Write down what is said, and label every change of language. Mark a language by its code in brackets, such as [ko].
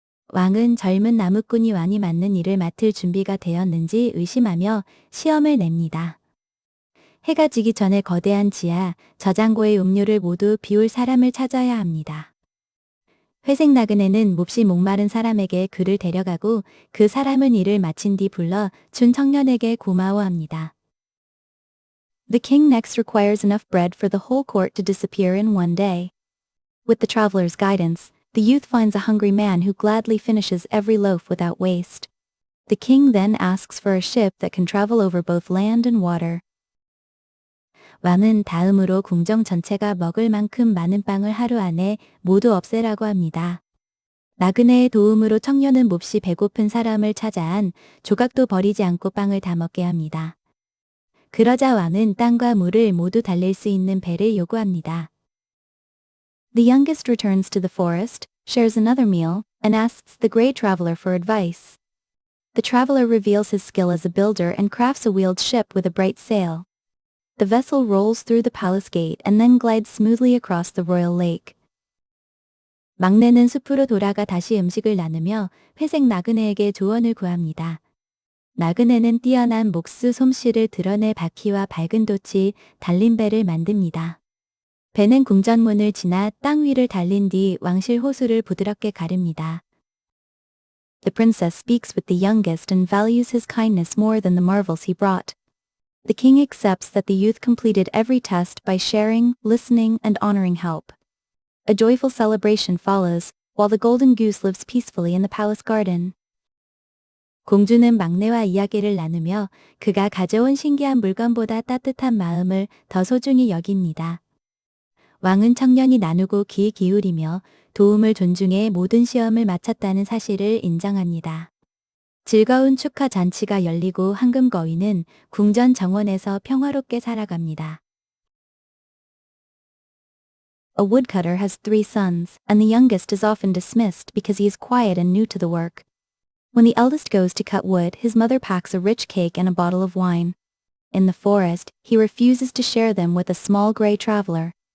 [ko] 왕은 젊은 나무꾼이 왕이 맡는 일을 맡을 준비가 되었는지 의심하며 시험을 냅니다. 해가 지기 전에 거대한 지하, 저장고의 음료를 모두 비울 사람을 찾아야 합니다. 회색 나그네는 몹시 목마른 사람에게 그를 데려가고 그 사람은 일을 마친 뒤 불러 준 청년에게 고마워합니다. [en] The king next requires enough bread for the whole court to disappear in one day. With the traveler's guidance, the youth finds a hungry man who gladly finishes every loaf without waste. The king then asks for a ship that can travel over both land and water. [ko] 왕은 다음으로 궁정 전체가 먹을 만큼 많은 빵을 하루 안에 모두 없애라고 합니다. 나그네의 도움으로 청년은 몹시 배고픈 사람을 찾아 한 조각도 버리지 않고 빵을 다 먹게 합니다. 그러자 왕은 땅과 물을 모두 달랠 수 있는 배를 요구합니다. [en] The youngest returns to the forest, shares another meal, and asks the gray traveler for advice. The traveler reveals his skill as a builder and crafts a wheeled ship with a bright sail. The vessel rolls through the palace gate and then glides smoothly across the royal lake. [ko] 막내는 숲으로 돌아가 다시 음식을 나누며 회색 나그네에게 조언을 구합니다. 나그네는 뛰어난 목수 솜씨를 드러내 바퀴와 밝은 돛이 달린 배를 만듭니다. 배는 궁전문을 지나 땅 위를 달린 뒤 왕실 호수를 부드럽게 가릅니다. [en] The princess speaks with the youngest and values his kindness more than the marvels he brought. The king accepts that the youth completed every test by sharing, listening, and honoring help. A joyful celebration follows, while the golden goose lives peacefully in the palace garden. [ko] 공주는 막내와 이야기를 나누며 그가 가져온 신기한 물건보다 따뜻한 마음을 더 소중히 여깁니다. 왕은 청년이 나누고 귀 기울이며 도움을 존중해 모든 시험을 마쳤다는 사실을 인정합니다. 즐거운 축하 잔치가 열리고 황금 거위는 궁전 정원에서 평화롭게 살아갑니다. [en] A woodcutter has 3 sons, and the youngest is often dismissed because he is quiet and new to the work. When the eldest goes to cut wood, his mother packs a rich cake and a bottle of wine. In the forest, he refuses to share them with a small gray traveler.